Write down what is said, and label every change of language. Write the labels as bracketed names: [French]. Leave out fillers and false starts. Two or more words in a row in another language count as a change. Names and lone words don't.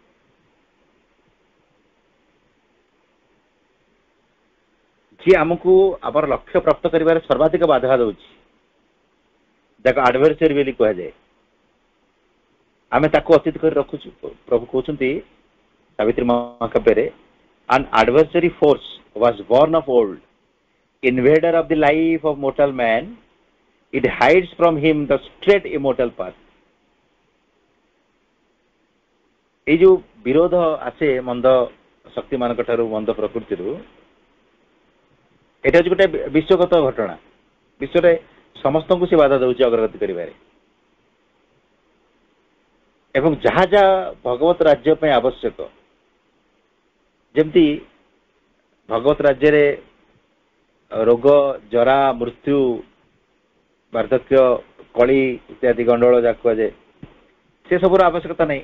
[Odia] ଯିଏ ଆମକୁ ଆମର ଲକ୍ଷ୍ୟ ପ୍ରାପ୍ତ କରିବାରେ ସର୍ବାଧିକ ବାଧା ଦେଉଛି, ଯାହାକୁ ଆଡଭର୍ସରୀ ବୋଲି କୁହାଯାଏ, ଆମେ ତାକୁ ଅତିଥି କରି ରଖୁଛୁ। ପ୍ରଭୁ କହୁଛନ୍ତି ସାବିତ୍ରୀ ମହାକାବ୍ୟରେ, [English] an adversary force was born of old, invader of the life of mortal man, it hides from him the straight immortal path। [Odia] এই ଯୋଉ ବିରୋଧ ଆସେ ମନ୍ଦ ଶକ୍ତି ମାନଙ୍କ ଠାରୁ, ମନ୍ଦ ପ୍ରକୃତିରୁ, এটা ହଉଛି ଗୋଟେ ବିଶ୍ୱଗତ ଘଟଣା। ବିଶ୍ୱରେ ସମସ୍ତଙ୍କୁ ସେ ବାଧା ଦେଉଛି ଅଗ୍ରଗତି କରିବାରେ। ଏବଂ ଯାହା ଯାହା ଭଗବତ ରାଜ୍ୟ ପାଇଁ ଆବଶ୍ୟକ, ଯେମିତି ଭଗବତ ରାଜ୍ୟରେ ରୋଗ, ଜରା, ମୃତ୍ୟୁ, ବାର୍ଦ୍ଧକ୍ୟ, କଳି ଇତ୍ୟାଦି ଗଣ୍ଡଗୋଳ ଯାହା କୁହାଯାଏ, ସେ ସବୁର ଆବଶ୍ୟକତା ନାହିଁ।